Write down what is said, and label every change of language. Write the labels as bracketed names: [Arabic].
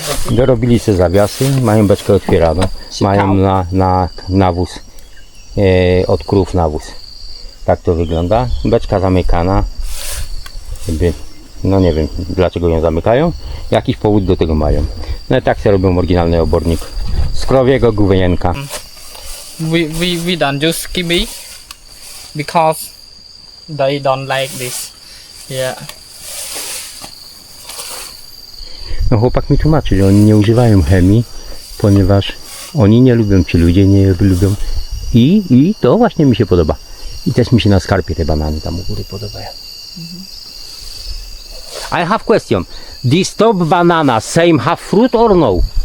[Polish] Dorobili sobie zawiasy, mają beczkę otwieraną, mają na nawóz, od krów nawóz. Tak to wygląda. Beczka zamykana. No nie wiem dlaczego ją zamykają. Jakiś powód do tego mają. No i tak sobie robią oryginalny obornik z krowiego główienka. [English] we don't use kiwi because they don't like this. Yeah. [Polish] No chłopak mi tłumaczy, że oni nie używają chemii, ponieważ oni nie lubią, ci ludzie nie lubią i to właśnie mi się podoba. I też mi się na skarpie te banany tam u góry podobają. [English] I have question. This top banana same have fruit or no?